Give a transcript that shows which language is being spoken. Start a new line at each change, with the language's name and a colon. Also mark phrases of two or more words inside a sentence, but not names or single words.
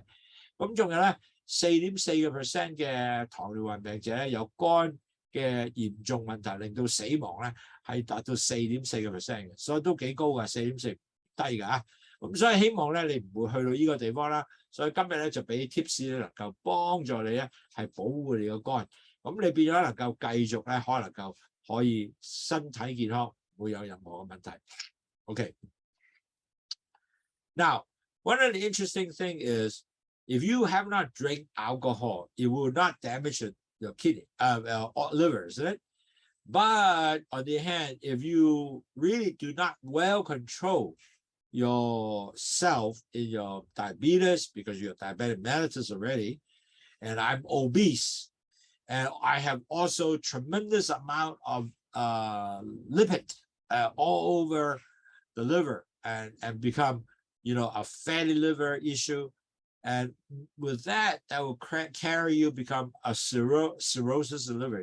Cantonese: 咁仲有咧 4.4% 嘅糖尿病病者咧有肝嘅嚴重問題，令到死亡咧係達到 4.4% 嘅，所以都幾高㗎， 4.4 低㗎嚇。咁所以希望咧你唔會去到呢個地方啦。所以今日咧就俾 tips 咧能夠幫助你咧係保護你個肝，咁你變咗能夠繼續咧可以身體健康，唔會有任何嘅問題。Okay.
English: Now, one of the interesting thing is if you have not drank alcohol, it will not damage your kidney, liver, isn't it? But on the other hand, if you really do not well control yourself in your diabetes because you're diabetic mellitus already, and I'm obese, and I have also tremendous amount of lipid all over the liver, and become, you know, a fatty liver issue, and with that will carry you become a cirrhosis of liver.